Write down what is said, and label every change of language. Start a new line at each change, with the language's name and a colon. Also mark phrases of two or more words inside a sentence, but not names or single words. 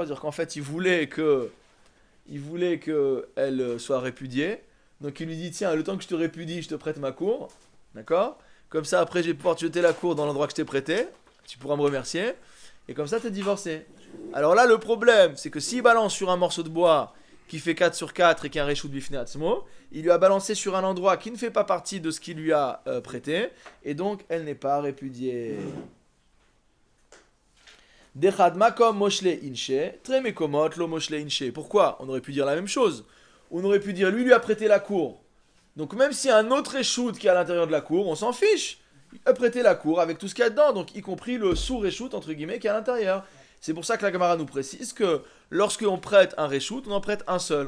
French: C'est-à-dire qu'en fait il voulait qu'elle soit répudiée. Donc il lui dit tiens, le temps que je te répudie, je te prête ma cour. D'accord ? Comme ça après je vais pouvoir te jeter la cour dans l'endroit que je t'ai prêté. Tu pourras me remercier. Et comme ça, t'es divorcé. Alors là, le problème, c'est que s'il balance sur un morceau de bois qui fait 4 sur 4 et qui est un
Hebrew: רשות בפני עצמו,
French: il lui a balancé sur un endroit qui ne fait pas partie de ce qu'il lui a prêté, et donc elle n'est pas répudiée.
Aramaic: דחד מקום מושלי אינשי, תרי מקומות לא מושלי אינשי.
French: Pourquoi ? On aurait pu dire la même chose. On aurait pu dire, lui a prêté la cour. Donc même s'il y a un autre reshout qui est à l'intérieur de la cour, on s'en fiche. Il a prêté la cour avec tout ce qu'il y a dedans, donc y compris le sous-reshout, entre guillemets, qui est à l'intérieur. C'est pour ça que la Gemara nous précise que lorsqu'on prête un reshout, on en prête un seul.